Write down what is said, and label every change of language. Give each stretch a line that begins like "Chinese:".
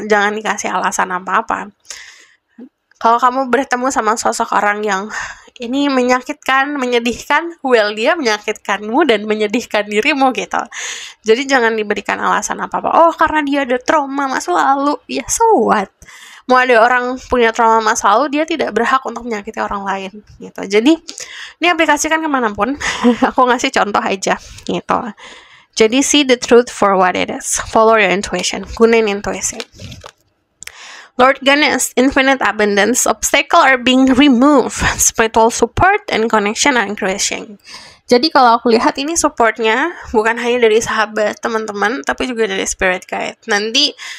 Indonesian: Jangan dikasih alasan apa-apa. Kalau kamu bertemu sama sosok orang yang ini menyakitkan, menyedihkan, well dia menyakitkanmu dan menyedihkan dirimu gitu. Jadi jangan diberikan alasan apa-apa. Oh karena dia ada trauma masa lalu, ya
English: so what?
Indonesian: Mau ada orang punya trauma masa lalu, dia tidak berhak untuk menyakiti orang lain gitu. Jadi ini aplikasikan kemanapun. Aku ngasih contoh aja gitu.
English: Jadi see the truth for what it is. Follow your intuition.
Indonesian: Gunain intuisi.
English: Lord Ganesh, infinite abundance. Obstacles are being removed. Spiritual support and connection are increasing.
Indonesian: Jadi kalau aku lihat ini supportnya bukan hanya dari sahabat, teman-teman, tapi juga dari spirit guide. Nanti